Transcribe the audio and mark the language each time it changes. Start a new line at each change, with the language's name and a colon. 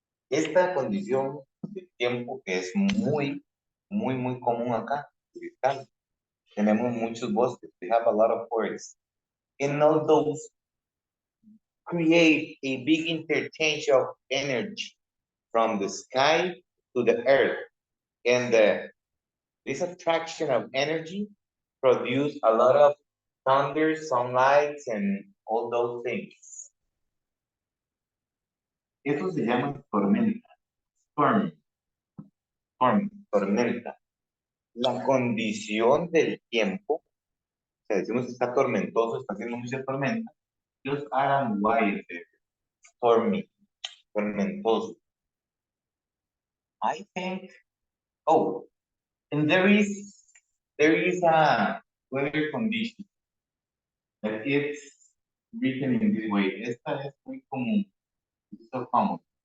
Spanish: Esta condición de tiempo que es muy común acá, Cristal. Tenemos muchos bosques.
English: We have a lot of forests. And all those create a big interchange of energy from the sky to the earth. And this attraction of energy produce a lot of thunder, sunlight, and all those things.
Spanish: Eso se llama tormenta. Storm. Storm. Tormenta. La condición del tiempo, o sea, decimos que está tormentoso, está haciendo mucha tormenta,
English: just add an Y, stormy,
Spanish: tormentoso.
English: I think, oh, and there is a weather condition that it's written in this way.
Spanish: Esta es muy común,
English: it's so common.